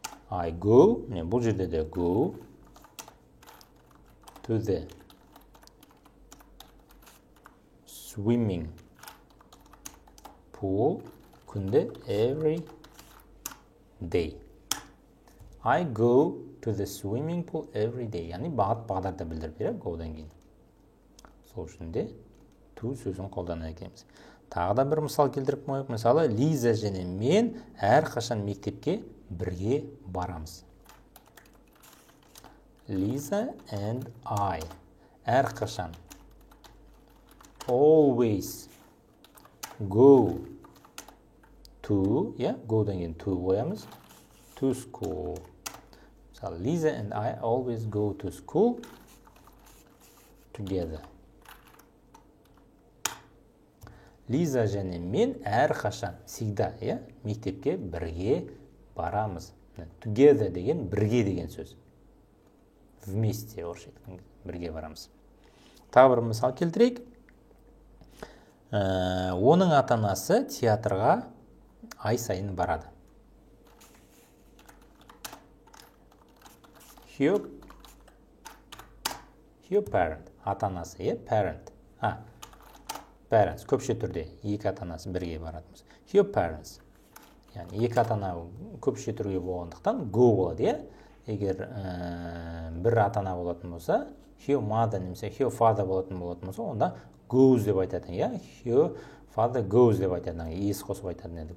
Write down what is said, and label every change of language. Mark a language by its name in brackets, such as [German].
[English] I go, [Kazakh] бұл жерде де [English] go to the swimming pool [Kazakh] күнде [English] every day. I go to the swimming pool every day. [Kazakh] Яғни бағыт бағдарды білдіріп береді go'дан кейін. Сол үшін де to сөзін қолданады екенбіз. Тағы да бір мысал келтіріп қояйық. Мысалы, Лиза және мен әрқашан мектепке бірге барамыз. [English] Lisa and I. [Kazakh] Әрқашан. [English] Always go to, [Kazakh] go'дан кейін [English] to [Kazakh] қоямыз. [English] To school. [Kazakh] Мысалы, [English] Lisa and I always go to school together. [Kazakh] Лиза және мен әрқашан, всегда, мектепке бірге барамыз. Together деген бірге деген сөз. Вместе, орысша айтқан бірге барамыз. Тағы бір мысал келтірейік. Оның ата-анасы театрға ай сайын барады. [English] Her parent, [Kazakh] ата-анасы, [English] parent. [Kazakh] Parents, көпше түрде екі ата-анасы бірге барады. [English] Her parents. [Kazakh] Яғни екі ата-ана көпше түрге болғандықтан go болады, Егер бір ата-ана болатын болса, [English] her mother [Kazakh] немесе [English] her father [Kazakh] болатын болса, онда goes деп айтатын, [English] Her father goes [Kazakh] деп айтатын, ес қосып айтатын едік.